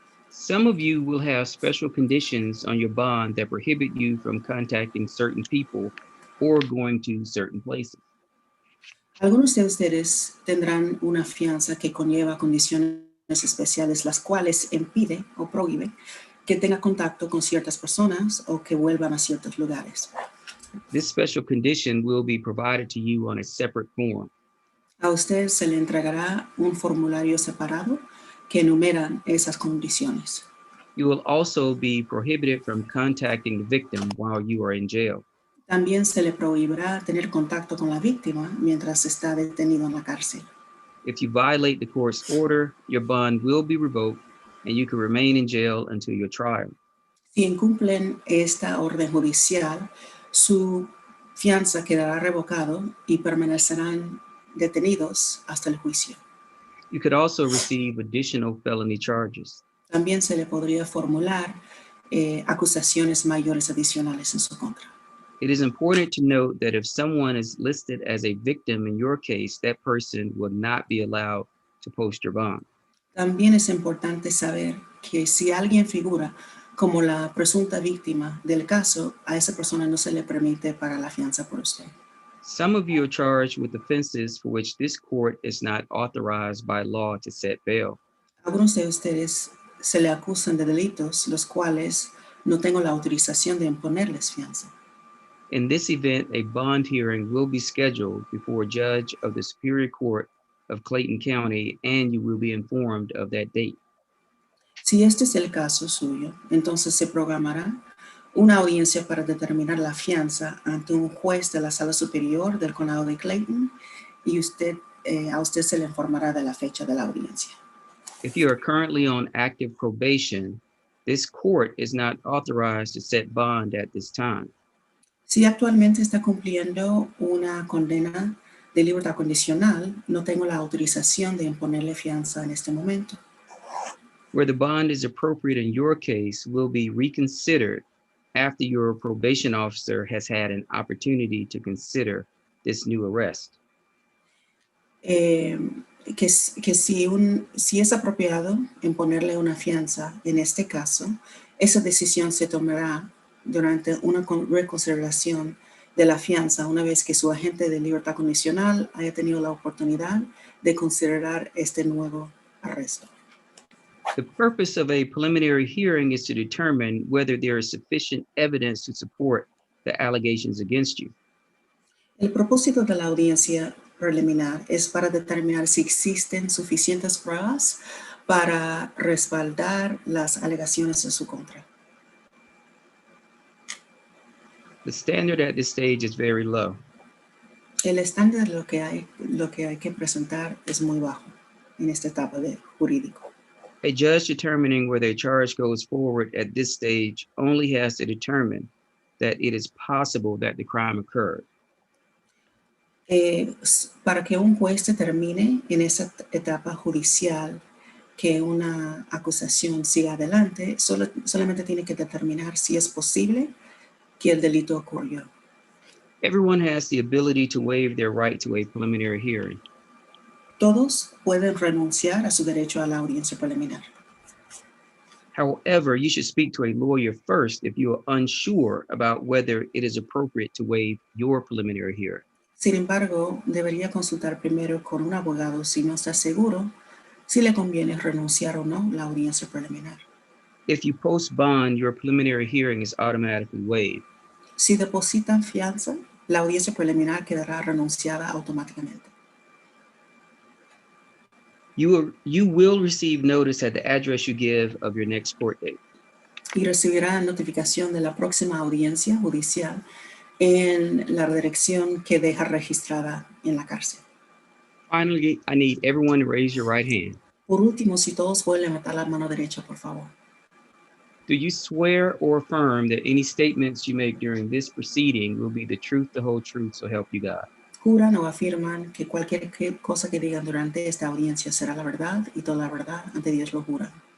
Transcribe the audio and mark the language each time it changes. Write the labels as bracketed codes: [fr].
[en] Some of you will have special conditions on your bond that prohibit you from contacting certain people or going to certain places. [es] Algunos de ustedes tendrán una fianza que conlleva condiciones especiales, las cuales impide o prohíbe que tenga contacto con ciertas personas o que vuelvan a ciertos lugares. [en] This special condition will be provided to you on a separate form. [es] A usted se le entregará un formulario separado que enumera esas condiciones. [en] You will also be prohibited from contacting the victim while you are in jail. [es] También se le prohibirá tener contacto con la víctima mientras está detenido en la cárcel. [en] If you violate the court's order, your bond will be revoked and you can remain in jail until your trial. [es] Si incumplen esta orden judicial, su fianza quedará revocado y permanecerán detenidos hasta el juicio. [en] You could also receive additional felony charges. [es] También se le podría formular acusaciones mayores adicionales en su contra. [en] It is important to note that if someone is listed as a victim in your case, that person will not be allowed to post your bond. [es] También es importante saber que si alguien figura como la presunta víctima del caso, a esa persona no se le permite pagar la fianza por usted. [en] Some of you are charged with offenses for which this court is not authorized by law to set bail. [es] Algunos de ustedes se le acusan de delitos los cuales no tengo la autorización de imponerles fianza. [en] In this event, a bond hearing will be scheduled before a judge of the Superior Court of Clayton County, and you will be informed of that date. [es] Si este es el caso suyo, entonces se programará una audiencia para determinar la fianza ante un juez de la Sala Superior del Condado de Clayton y a usted se le informará de la fecha de la audiencia. [en] If you are currently on active probation, this court is not authorized to set bond at this time. [es] Si actualmente está cumpliendo una condena de libertad condicional, no tengo la autorización de imponerle fianza en este momento. [en] Where the bond is appropriate in your case will be reconsidered after your probation officer has had an opportunity to consider this new arrest. [es] Que si es apropiado imponerle una fianza en este caso, esa decisión se tomará durante una reconsideración de la fianza una vez que su agente de libertad condicional haya tenido la oportunidad de considerar este nuevo arresto. [en] The purpose of a preliminary hearing is to determine whether there is sufficient evidence to support the allegations against you. [es] El propósito de la audiencia preliminar es para determinar si existen suficientes pruebas para respaldar las alegaciones en su contra. [en] The standard at this stage is very low. [es] El estándar de lo que hay que presentar es muy bajo en esta etapa de jurídico. [en] A judge determining whether a charge goes forward at this stage only has to determine that it is possible that the crime occurred. [es] Para que un juez determine en esa etapa judicial que una acusación siga adelante, solamente tiene que determinar si es posible que el delito ocurrió. [en] Everyone has the ability to waive their right to a preliminary hearing. [es] Todos pueden renunciar a su derecho a la audiencia preliminar. [en] However, you should speak to a lawyer first if you are unsure about whether it is appropriate to waive your preliminary hearing. [es] Sin embargo, debería consultar primero con un abogado si no está seguro si le conviene renunciar o no la audiencia preliminar. [en] If you post bond, your preliminary hearing is automatically waived. [es] Si depositan fianza, la audiencia preliminar quedará renunciada automáticamente. [en] You will receive notice at the address you give of your next court date. [es] Y recibirá notificación de la próxima audiencia judicial en la dirección que deja registrada en la cárcel. [en] Finally, I need everyone to raise your right hand. [es] Por último, si todos pueden levantar la mano derecha, por favor. [en] Do you swear or affirm that any statements you make during this proceeding will be the truth, the whole truth, so help you God? [es] juran o afirman que cualquier cosa que digan durante esta audiencia será la verdad y toda la verdad ante Dios lo juran.